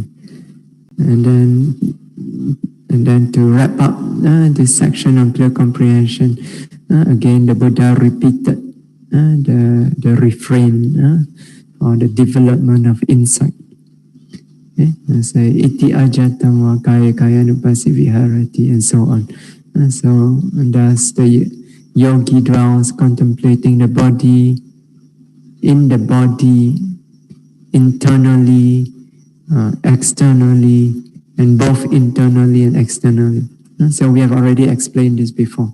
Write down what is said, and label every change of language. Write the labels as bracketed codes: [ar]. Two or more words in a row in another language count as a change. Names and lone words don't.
[en] And then to wrap up this section on clear comprehension, again the Buddha repeated the refrain or the development of insight. Okay? Say [pi] iti ajatam wa kaya kaya nupasi viharati, [en] and so on. So thus the yogi dwells contemplating the body, in the body, internally, externally, and both internally and externally. So we have already explained this before.